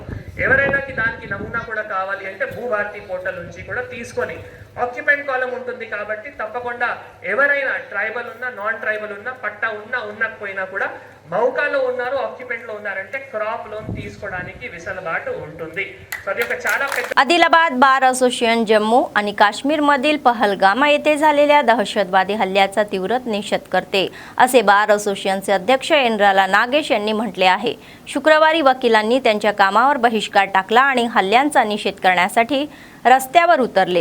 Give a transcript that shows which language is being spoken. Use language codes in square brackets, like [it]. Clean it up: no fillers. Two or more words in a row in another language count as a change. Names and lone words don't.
[te] ఎవరైనా దానికి నమూనా కూడా కావాలి అంటే భూభారతి పోర్టల్ నుంచి కూడా తీసుకొని ఆక్యుపెంట్ కాలం ఉంటుంది కాబట్టి తప్పకుండా ఎవరైనా ట్రైబల్ ఉన్నా [en] non tribal [te] ఉన్నా పట్టా ఉన్నా ఉండకపోయినా కూడా మౌకాలో ఉన్నారు ఆక్యుపెంట్లో ఉన్నారంటే [en] crop loan [te] తీసుకోవడానికి వెసులుబాటు ఉంటుంది. సో అది ఒక చాలా పెద్ద. [mr] आदिलाबाद बार असोसिएशन जम्मू आणि काश्मीरमधील पहलगाम येथे झालेल्या दहशतवादी हल्ल्याचा तीव्र निषेध करते असे बार असोसिएशनचे अध्यक्ष एनराला नागेश यांनी म्हटले आहे. शुक्रवारी वकिलांनी त्यांच्या कामावर बहिष्कार टाकला आणि हल्ल्यांचा निषेध करण्यासाठी रस्त्यावर उतरले.